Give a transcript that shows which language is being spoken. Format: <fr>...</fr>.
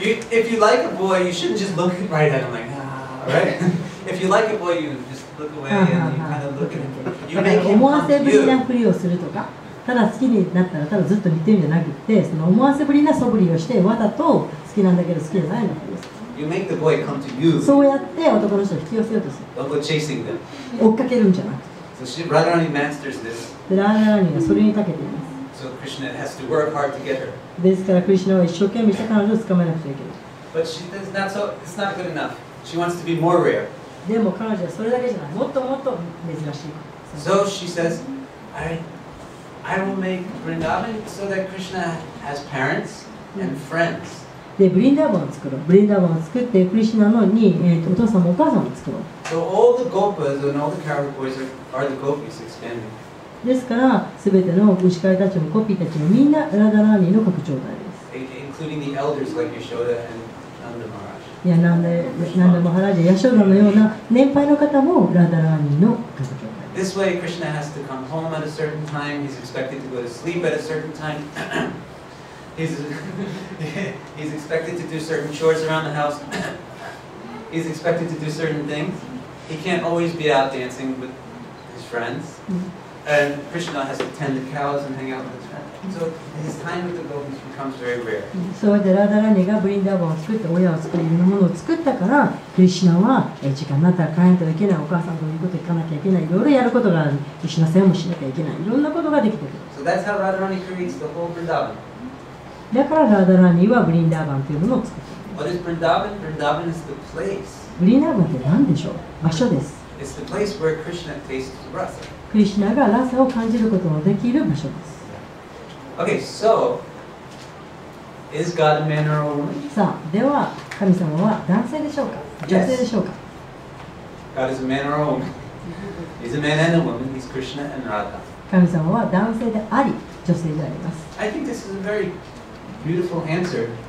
<en>If you like a boy, you shouldn't just look right at him like, right? If you like a boy, you just look away and you kind of look at him. You make him</en> <ja>思わ</ja> <en>come</en> <ja>せ</ja> <en>to</en> <ja>ぶりな</ja> <en>you.</en> <ja>ふりをするとか、ただ好きになったらただずっと見てるんじゃなくて、その思わせぶりな素振りをしてわざと好きなんだけど好きじゃないのです。</ja> <en>You make the boy come to you.</en> <ja>そうやって男の人を引き寄せようとする。</ja> <en>Don't go chasing them.</en> <ja>追っかけるんじゃなくて。</ja> <en>So Radharani masters this.</en> <ja>でラーナラニがそれに長けています。</ja> <en>So Krishna has to work hard to get her.</en> <ja>ですからクリシュナは一生懸命して彼女を捕まえなくちゃいけない。</ja> <en>But it's not good enough. She wants to be more rare.</en> <ja>でも彼女はそれだけじゃない。もっともっと珍しい。</ja> <en>So she says, I will make Vrindavan so that Krishna has parents and friends.</en> <ja>でブリンダーバンを作ろう。ブリンダーバンを作ってクリシュナのに、お父さんもお母さんも作ろう。</ja> <en>So all the gopas and all the cowherd boys are the gopis expanding.</en> <ja>ですから全ての牛飼いたちもコピーたちもみんなラダラーニの拡張体です。</ja> <en>Including the elders like Yashoda and Nanda Maharaj.</en> <ja>いやなんでマハラジャヤショダのような年配の方もラダラーニの拡張体です。</ja> <en>This way Krishna has to come home at a certain time. He's expected to go to sleep at a certain time. He's expected to do certain chores around the house. He's expected to do certain things. He can't always be out dancing with his friends. And Krishna has to tend the cows and hang out with his friends. So his time with the gopis becomes very rare.</en> <ja>そうでラダラーニがブリンダーバンを作って親を作りいろんなものを作ったからクリシュナは時間になったら帰らないといけない、お母さんということ行かなきゃいけない、いろいろやることがある、クリシュナ世話もしなきゃいけない、いろんなことができてくる。</ja> <en>So that's how Radharani creates the whole Vrindavan.</en> <ja>だからラダラーニはブリンダーバンというものを作った。</ja> <en>What is Vrindavan? Vrindavan is the place.</en> <ja>ブリンダーバンって何でしょう？場所です。</ja> <en>It's the place where Krishna tastes rasa.</en> <ja>クリシュナがラサを感じることのできる場所です。</ja> <en>Okay, so is God a man or a woman?</en> <ja>さあ、では神様は男性でしょうか？女性でしょうか？</ja> <en>God is a man or a woman. He's a man and a woman. He's Krishna and Radha.</en> <ja>神様は男性であり、女性であります。</ja> <en>I think this is a very beautiful answer</en>